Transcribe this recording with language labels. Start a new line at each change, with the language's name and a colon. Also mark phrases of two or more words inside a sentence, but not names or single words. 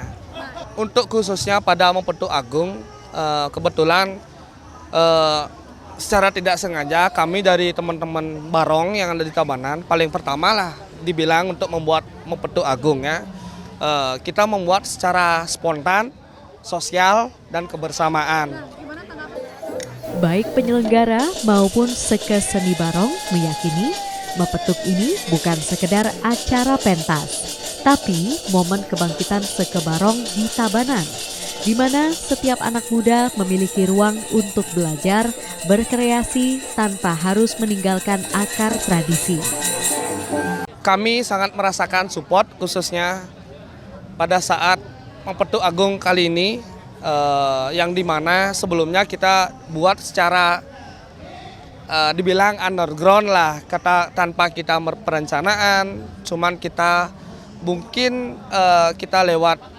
Indonesian: Untuk khususnya pada Mapetuk Agung, kebetulan secara tidak sengaja kami dari teman-teman barong yang ada di Tabanan paling pertama lah dibilang untuk membuat Mapetuk Agung ya. Kita membuat secara spontan, sosial, dan kebersamaan. Baik penyelenggara maupun seke seni barong meyakini Mapetuk ini bukan sekedar acara pentas, tapi momen kebangkitan seke barong di Tabanan, di mana setiap anak muda memiliki ruang untuk belajar, berkreasi tanpa harus meninggalkan akar tradisi. Kami sangat merasakan support khususnya pada saat Mapetuk Agung kali ini yang dimana sebelumnya kita buat secara dibilang underground lah, tanpa kita perencanaan, cuman kita mungkin kita lewat